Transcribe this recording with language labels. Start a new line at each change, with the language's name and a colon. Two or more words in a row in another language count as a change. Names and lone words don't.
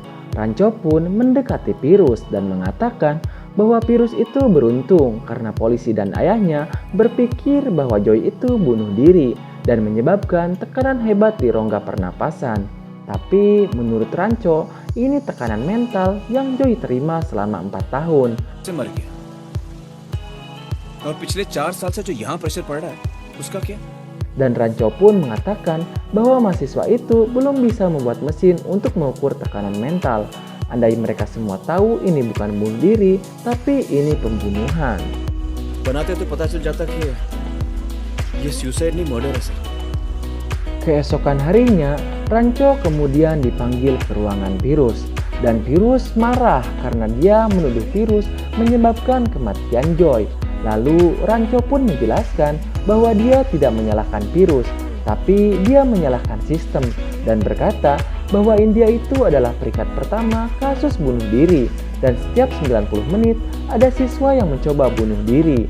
Indonesian: Rancho pun mendekati Pirus dan mengatakan bahwa Pirus itu beruntung karena polisi dan ayahnya berpikir bahwa Joy itu bunuh diri dan menyebabkan tekanan hebat di rongga pernapasan. Tapi menurut Rancho, ini tekanan mental yang Joy terima selama 4 tahun.
Hindi: मर गया और पिछले 4 साल से जो यहाँ प्रेशर पड़ रहा है उसका क्या?
Indonesian: Dan Rancho pun mengatakan bahwa mahasiswa itu belum bisa membuat mesin untuk mengukur tekanan mental. Andai mereka semua tahu ini bukan bunuh diri, tapi ini pembunuhan.
Hindi: बनाते तो पता चल जाता कि ये suicide नहीं murder है सर.
Indonesian: Keesokan harinya, Rancho kemudian dipanggil ke ruangan Pirus. Dan Pirus marah karena dia menuduh Pirus menyebabkan kematian Joy. Lalu Rancho pun menjelaskan bahwa dia tidak menyalahkan Pirus, tapi dia menyalahkan sistem dan berkata bahwa India itu adalah peringkat pertama kasus bunuh diri dan setiap 90 menit ada siswa yang mencoba bunuh diri.